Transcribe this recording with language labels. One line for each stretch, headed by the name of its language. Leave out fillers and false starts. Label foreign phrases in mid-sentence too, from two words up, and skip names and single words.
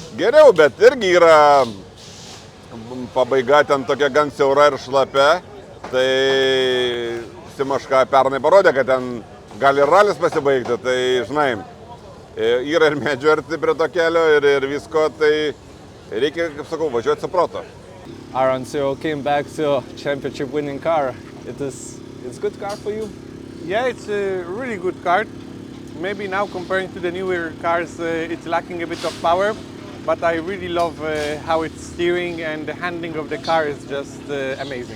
Lithuanian: Geriau, bet irgi yra pabaiga ten tokia gan siaura ir šlapia, tai Simaška pernai parodė, kad ten gali ir ralis pasibaigti, tai žinai, yra ir medžių arti prie to kelio ir visko, tai reikia, kaip sakau, važiuoti su proto.
English: Aaron, so you came back to championship winning car. It's good car for you? Yeah, it's a really good car. Maybe now comparing to the newer cars, it's lacking a bit of power, but I really love how it's steering and the handling of the car is just amazing.